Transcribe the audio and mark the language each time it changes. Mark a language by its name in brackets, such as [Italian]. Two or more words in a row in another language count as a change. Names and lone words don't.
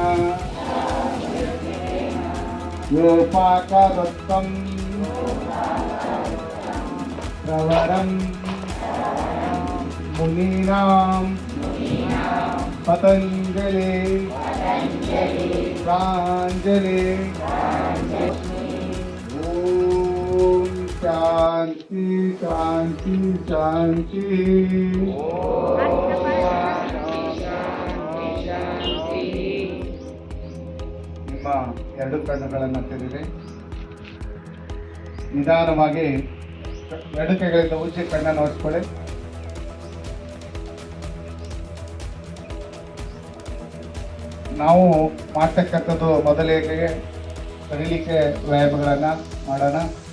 [Sanskrit] योपाकरोक्तं प्रवरं मुनीनां पतञ्जलि प्राञ्जलि शांति शांति शांति. [Kannada] ನಿಮ್ಮ ಎರಡು ಕಣ್ಣುಗಳನ್ನು ತೆರೆದರೆ ನಿಧಾನವಾಗಿ ಎರಡು ಕೈಗಳಿಂದ ಉಜ್ಜಿ ಕಣ್ಣನ್ನು ಒರೆಸ್ಕೊಳ್ಳಿ. ನಾವು ಮಾಡ್ತಕ್ಕಂಥದ್ದು ಮೊದಲಿಗೆ ಕರೀಲಿಕ್ಕೆ ವ್ಯಾಯಾಮಗಳನ್ನು ಮಾಡೋಣ.